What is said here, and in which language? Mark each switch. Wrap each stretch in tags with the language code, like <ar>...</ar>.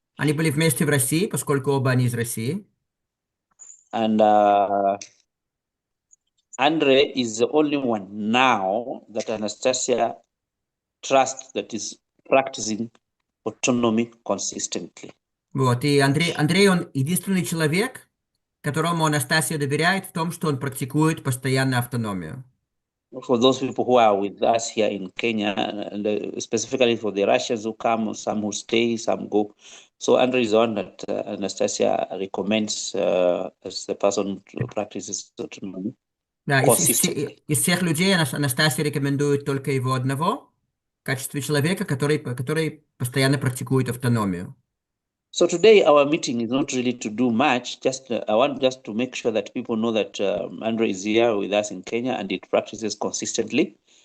<ru>Они были вместе в России, поскольку оба они из России.</ru> <en>And Andrei is the only one now that Anastasia trusts that is practicing autonomy consistently.</en> <ru>Вот, и Андрей, он единственный человек, которому Анастасия доверяет в том, что он практикует постоянно автономию.</ru> <en>For those people who are with us here in Kenya, and specifically for the Russians who come, some who stay, some go. So Andrei is the one that Anastasia recommends as the person who practices autonomy.</en> <ru>Да, из всех людей Анастасия рекомендует только его одного в качестве человека, который постоянно практикует автономию.</ru> <en>So today our meeting is not really to do much. I want just to make sure that people know that Andrei is here with us in Kenya and it practices consistently.</en>